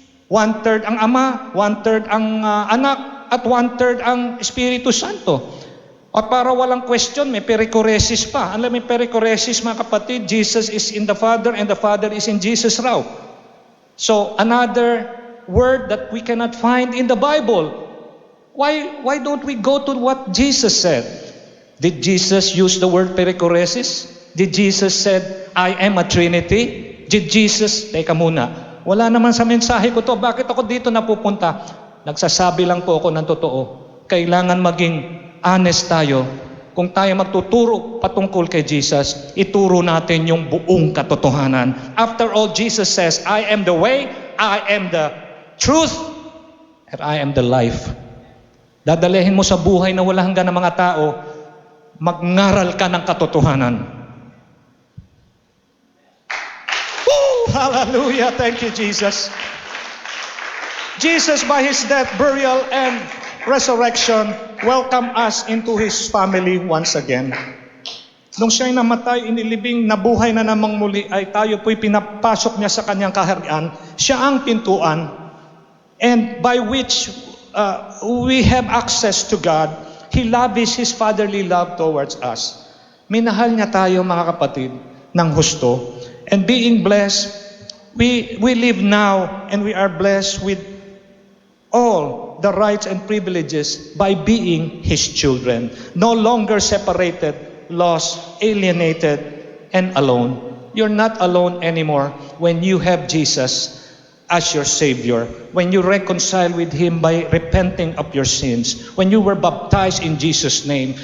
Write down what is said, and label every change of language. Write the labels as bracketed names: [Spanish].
[Filipino] 1/3 ang Ama, 1/3 ang Anak, at 1/3 ang Espiritu Santo. At para walang question, may perichoresis pa. Alam, may perichoresis, mga kapatid, [English] Jesus is in the Father and the Father is in Jesus raw. So, another word that we cannot find in the Bible. Why don't we go to what Jesus said? Did Jesus use the word perichoresis? Did Jesus said, I am a Trinity? Did Jesus, [Filipino] teka muna, wala naman sa mensahe ko to. Bakit ako dito napupunta? Nagsasabi lang po ako ng totoo. Kailangan maging honest tayo. Kung tayo magtuturo patungkol kay Jesus, ituro natin yung buong katotohanan. [English] After all, Jesus says, I am the way, I am the truth, and I am the life. [Filipino] Dadalhin mo sa buhay na wala hanggan ng mga tao, magngaral ka ng katotohanan. [English] Woo! Hallelujah! Thank you, Jesus. Jesus, by His death, burial, and resurrection, welcome us into His family once again. [Filipino] Nung siya'y namatay, inilibing, nabuhay na namang muli, ay tayo po'y pinapasok niya sa kanyang kaharian. Siya ang pintuan, [English] and by which we have access to God. He lavished His fatherly love towards us. [Filipino] Minahal niya tayo, mga kapatid, ng husto. [English] And being blessed, we live now and we are blessed with all the rights and privileges by being His children. No longer separated, lost, alienated, and alone. You're not alone anymore when you have Jesus as your Savior, when you reconcile with Him by repenting of your sins, when you were baptized in Jesus' name.